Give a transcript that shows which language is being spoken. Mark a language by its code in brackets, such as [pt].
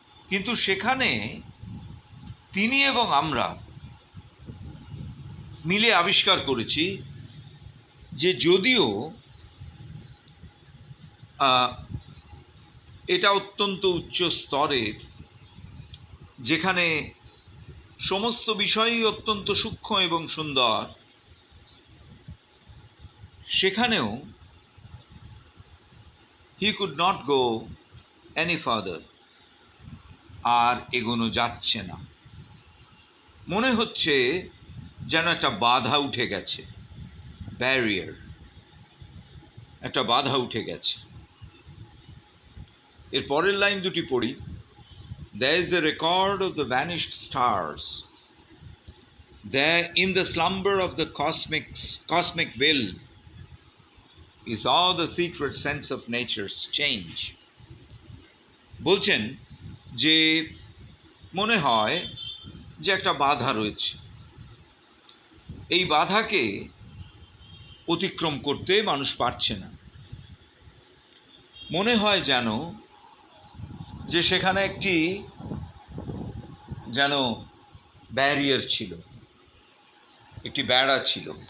[bn] কিন্তু সেখানে তিনি এবং আমরা মিলে আবিষ্কার করেছি যে যদিও এটা অত্যন্ত উচ্চ স্তরের, যেখানে সমস্ত বিষয়ই অত্যন্ত সূক্ষ্ম এবং সুন্দর, সেখানেও [en] He could not go any further. [bn] আর এগোনো যাচ্ছে না। মনে হচ্ছে যেন একটা বাধা উঠে গেছে, ব্যারিয়ার, একটা বাধা উঠে গেছে। এর পরের লাইন দুটি পড়ি। [en] There is a record of the vanished stars. There in the slumber of the cosmic will is all the secret sense of nature's change. [bn] বলছেন যে মনে হয় যে একটা বাধা রয়েছে, এই বাধাকে অতিক্রম করতে মানুষ পারছে না। মনে হয় যেন যে সেখানে একটি যেন ব্যারিয়ার ছিল, একটি বেড়া ছিল।